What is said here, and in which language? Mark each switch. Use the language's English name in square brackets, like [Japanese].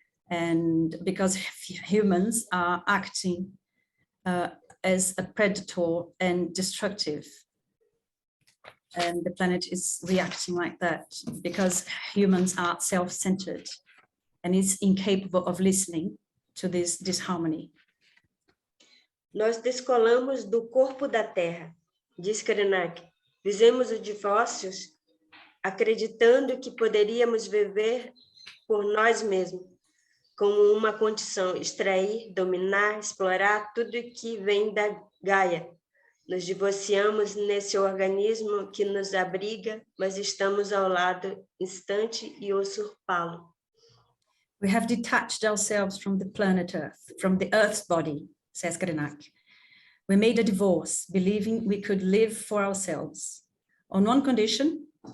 [English] And because humans are acting as a predator and destructive, and the planet is reacting like that because humans are self-centered and is incapable of listening to this disharmony. [Portuguese] Nós descolamos do corpo da Terra, diz Krenak. Fizemos os divórcios acreditando que poderíamos viver por nós mesmos, como uma condição, extrair, dominar, explorar tudo que vem da Gaia. Nos divorciamos nesse organismo que nos abriga, mas estamos ao lado instante e usurpá-lo. [English] We have detached ourselves from the planet Earth, from the Earth's body, says Krenak. We made a divorce, believing we could live for ourselves, on one condition,